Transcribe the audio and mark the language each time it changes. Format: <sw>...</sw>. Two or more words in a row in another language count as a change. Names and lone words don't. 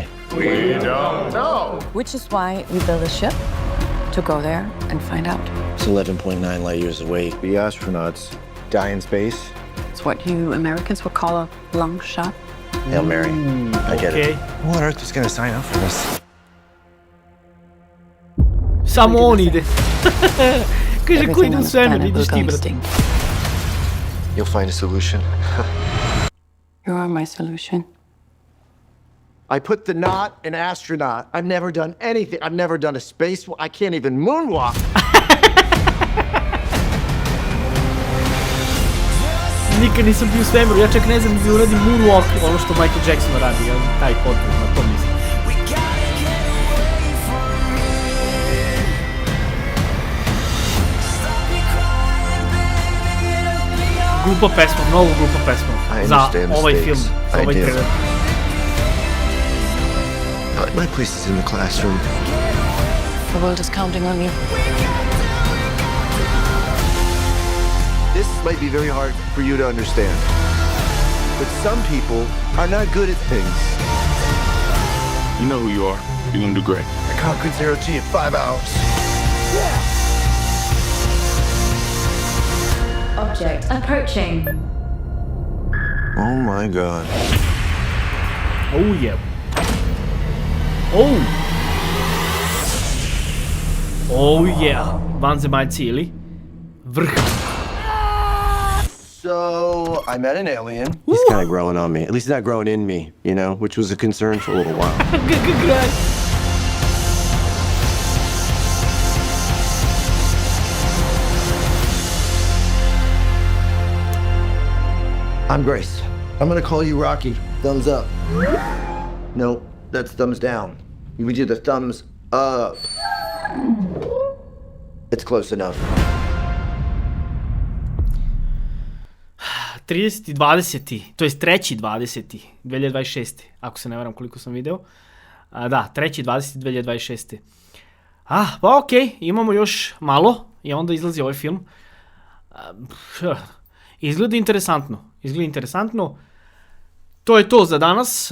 <en>We don't know. Which is why we built a ship to go there and find out. It's 11.9 light years away. The astronauts die in space. It's what you Americans would call a long shot. Hail Mary. I get Okay. it. Who on earth is going to sign up for this?</en> <sr>Samo on ide. Kaže, ko ide u svemir, ideš ti, brate.</sr> <en>extinct. You'll find a solution. You are my solution. I put the knot in astronaut. I've never done anything. I've never done a space. I can't even moonwalk.</en> <sr>Nikad nisam bio u svemiru, ja čak ne znam da uradim moonwalk, ono što Michael Jackson radi, taj potez, na to mislim. Glupa pesma, mnogo glupa pesma za ovaj film, za ovaj trailer.</sr> <en>My place is in the classroom. The world is counting on you. This might be very hard for you to understand, but some people are not good at things. You know who you are. You're gonna do great. I conquered Zero G in 5 hours. object approaching. Oh my god. Oh yeah. Oh. Oh yeah.</en> <sr>Vanzemaljci ili vrh.</sr> <en>So, I met an alien. He's kind of growing on me. At least he's not growing in me, you know, which was a concern for a little while. I'm Grace. I'm gonna call you Rocky. Thumbs up. No, that's thumbs down. You would do the thumbs up. It's close enough. 30.20.</en> <sr>To jest 3.20. 2026. Ako se ne varam koliko sam video. Da, 3.20.2026. Pa okej, imamo još malo i onda izlazi ovaj film. Izgleda interesantno. To je to za danas.</sr>